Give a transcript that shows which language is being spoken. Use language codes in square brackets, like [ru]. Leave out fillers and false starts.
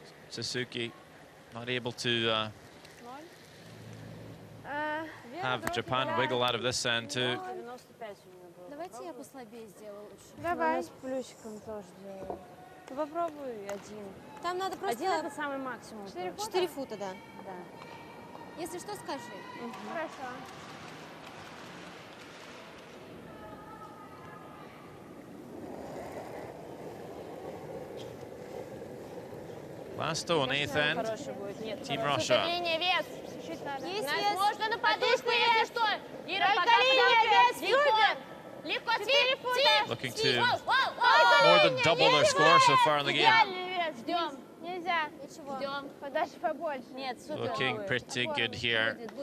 [en] Suzuki not able to have Japan wiggle out of this end too. [ru] Давайте я послабее сделаю лучше. Давай. С плюсиком тоже делаю. Ты попробуй 1. Там надо просто... 1 это самый максимум. 4 фута, да. Да. Если что, скажи. Хорошо. [en] Last stone, 8th end. Team Russia. [ru] Вес. Есть Нас вес. можно на подушку, если что. Ира, пока вес. Легко. 4 фута. [en] Looking to more than double their score so far in the game. [ru] Ждем. Нельзя. Ждем. Подальше побольше. Нет, супер. [en] Looking pretty good here.